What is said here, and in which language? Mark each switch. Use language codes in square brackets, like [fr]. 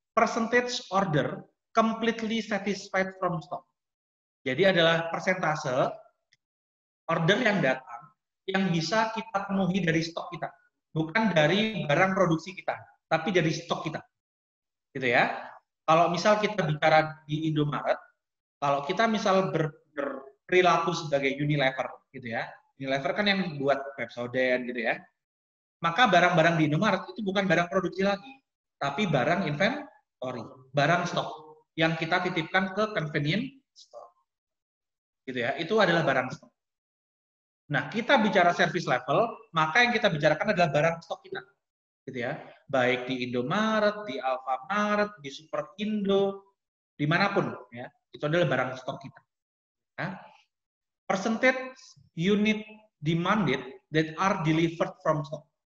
[en] Percentage order completely satisfied from stock. [id] Jadi adalah persentase order yang datang yang bisa kita penuhi dari stok kita, bukan dari barang produksi kita, tapi dari stok kita, gitu ya. Kalau misal kita bicara di Indomaret, kalau kita misal berperilaku sebagai Unilever, gitu ya, Unilever kan yang buat Pepsodent, gitu ya, maka barang-barang di Indomaret itu bukan barang produksi lagi, tapi barang inventory, barang stok yang kita titipkan ke convenience store, gitu ya. Itu adalah barang stok. Nah, kita bicara service level, maka yang kita bicarakan adalah barang stok kita, gitu ya. Baik di Indomaret, di Alfamart, di Superindo, dimanapun, ya. Itu adalah barang stok kita. Ya. [en] Percentage unit demanded that are delivered from stock.